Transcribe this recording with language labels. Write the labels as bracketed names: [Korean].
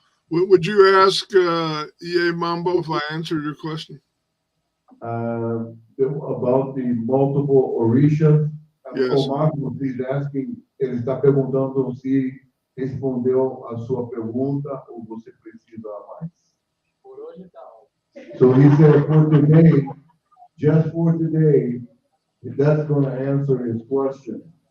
[English] Would you ask Ye Mambo if I answered your question? About the multiple orishas, Yes. [Portuguese] O Marcos [English] is asking, [Portuguese] ele está perguntando se respondeu a sua pergunta ou você precisa mais. Por hoje tá ótimo. [English] So he said, for today, just for today, that's going to answer his question.